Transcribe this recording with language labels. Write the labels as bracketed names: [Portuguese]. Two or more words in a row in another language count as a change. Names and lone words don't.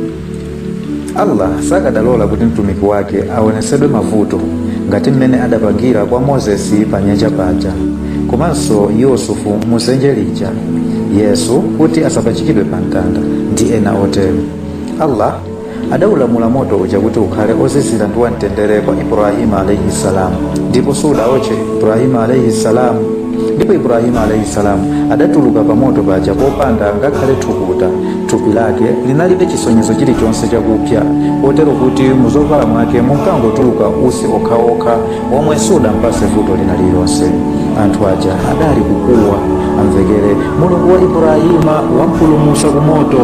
[Nyanja] Allah sakadalola kuti mtumiki wake aonesedwe mavuto ngati mmene adapangira kwa Mozesi pa nyanja paja, komanso Yusufu muzenje lija, Yesu kuti asapachikidwe pa mtanda ndi ena otero. Allah adaulamula moto uja kuti ukhale ozizira ndi wamtendere kwa Ibrahima [Arabic] عليه السلام, [Nyanja] ndipo sudaoche Ibrahima [Arabic] عليه السلام. [Nyanja] Ndipo Ibrahima [Arabic] عليه السلام [Nyanja] adatuluka pa moto paja popanda ngakhale thukuta. Thupi lake linalibe chisonyezo chilichonse chakupya, kotero kuti muzovala mwake munkangotuluka usi okhaokha omwe sudampase vuto lina lililonse. Anthu aja adali kukuwa amvekere Mulungu wa Ibrahima wampulumutsa ku moto.